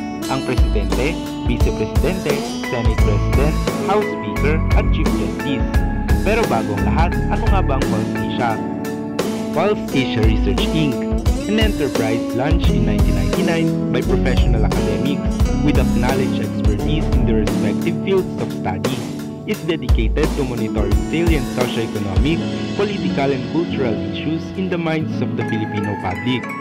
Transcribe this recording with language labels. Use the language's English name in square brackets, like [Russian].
[Filipino] Ang Presidente, Vice-Presidente, Senate President, House Speaker at Chief Justice. Pero bago ang lahat, ano nga ba ang Pulse Asia? [English] Pulse Asia Research Inc., an enterprise launched in 1999 by professional academics with acknowledged expertise in their respective fields of study, is dedicated to monitoring salient socio-economic, political and cultural issues in the minds of the Filipino public.